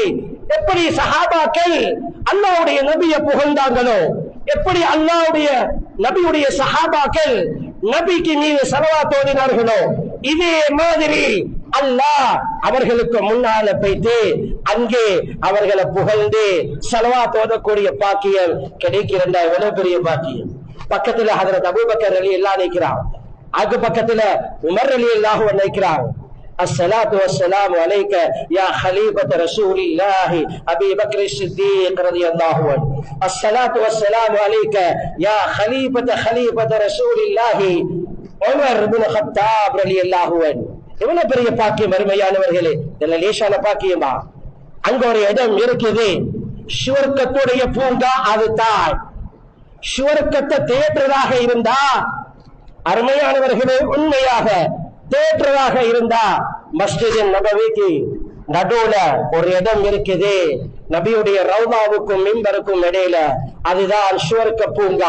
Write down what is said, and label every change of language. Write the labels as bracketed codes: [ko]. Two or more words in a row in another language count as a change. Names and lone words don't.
[ta] எப்படி சஹாபாக்கள் அல்லாஹ்வுடைய நபியை புகழ்ந்தாங்களோ, எப்படி அல்லாஹ்வுடைய நபியுடைய சஹாபாக்கள் நபிக்கு மீது ஸலவாத் ஓதினார்களோ, இதே மாதிரி அல்லாஹ் அவர்களுக்கு முன்னால போயிட்டு அங்கே அவர்களை புகழ்ந்து ஸலவாத் ஓதக்கூடிய பாக்கியம் கிடைக்கிறதா? எவ்வளவு பெரிய பாக்கியம். பக்கத்துல ஹஜ்ரத் அபூபக்கர் ரலியல்லாஹு நிக்கிறார், அது பக்கத்துல உமர் [ar] رضي الله عنه [ta] நிக்கிறார். [ar] الصلاة والسلام عليك يا خليفة رسول الله أبي بكر الصديق رضي الله عنه. الصلاة والسلام عليك يا خليفة رسول الله உமர் இப்னு கத்தாப் رضي الله عنه. [ta] எவ்வளவு பெரிய பாக்கியம் அருமையானவர்களே, இதெல்லாம் லேசான பாக்கியமா? அங்க ஒரு இடம் இருக்குது, சுவர்க்கத்துடைய பூங்கா, அதுதான் சுவர்க்கத்தை தேற்றதாக இருந்தா, அருமையானவர்களே உண்மையாக தேற்றதாக இருந்தா, மஸ்ஜித் நபவிக்கு நடுவுல ஒரு இடம் இருக்குது, நபியுடைய ரவுதாவுக்கும் மிம்பருக்கும் இடையில, அதுதான் சுவர்க்க பூங்கா.